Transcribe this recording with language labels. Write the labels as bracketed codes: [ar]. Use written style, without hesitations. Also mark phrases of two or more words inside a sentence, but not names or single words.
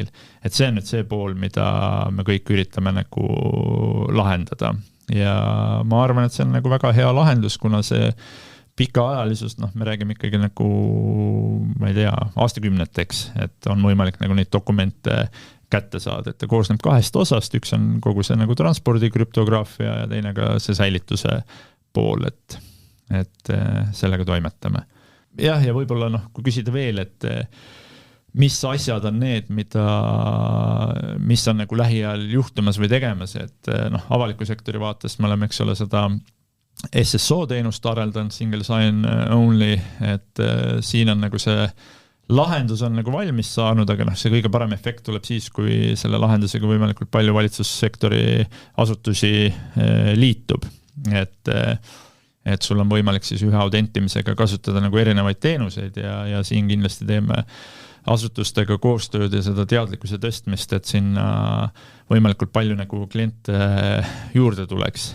[et] Et see on nüüd see pool, mida me kõik üritame nagu lahendada ja ma arvan, et see on nagu väga hea lahendus, kuna see pikaajalisust, me räägime ikkagi nagu, ma ei tea, aastakümneteks, et on võimalik nagu neid dokumente kätte saada, et ta koosneb 2 osast, üks on kogu see nagu transpordi krüptograafia ja teine ka see säilituse pool, et sellega toimetame. Jah, ja võib-olla kui küsida veel, et mis asjad on need, mis on nagu lähiajal juhtumas või tegemas, et avaliku sektori vaatest me oleme, eks ole, seda SSO teenust areldan, [en] single sign only, [et] et siin on nagu see lahendus on nagu valmis saanud, aga see kõige parem efekt tuleb siis, kui selle lahendusega võimalikult palju valitsussektori asutusi liitub. Et sul on võimalik siis ühe autentimisega kasutada nagu erinevaid teenuseid ja siin kindlasti teeme asutustega koostööd ja seda teadlikkuse tõstmist, et sinna võimalikult palju nagu kliente juurde tuleks.